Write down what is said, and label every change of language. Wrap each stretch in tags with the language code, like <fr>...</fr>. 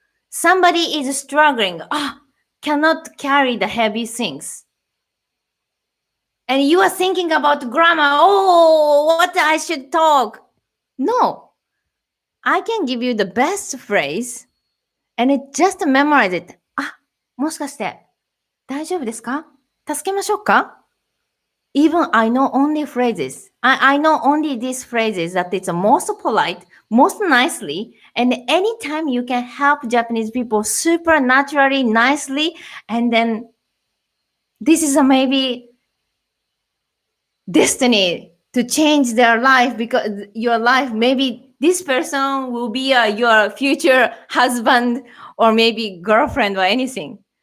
<en>Somebody is struggling, cannot carry the heavy things. And you are thinking about grammar, what I should talk. No, I can give you the best phrase and just memorize it.</en> <ja>もしかして大丈夫ですか？助けましょうか？</ja> <en>Even I know only phrases. I know only these phrases that it's most polite, most nicely, and anytime you can help Japanese people super naturally, nicely, and then this is a maybe destiny to change their life, because your life, maybe this person will be your future husband or maybe girlfriend or anything.</en>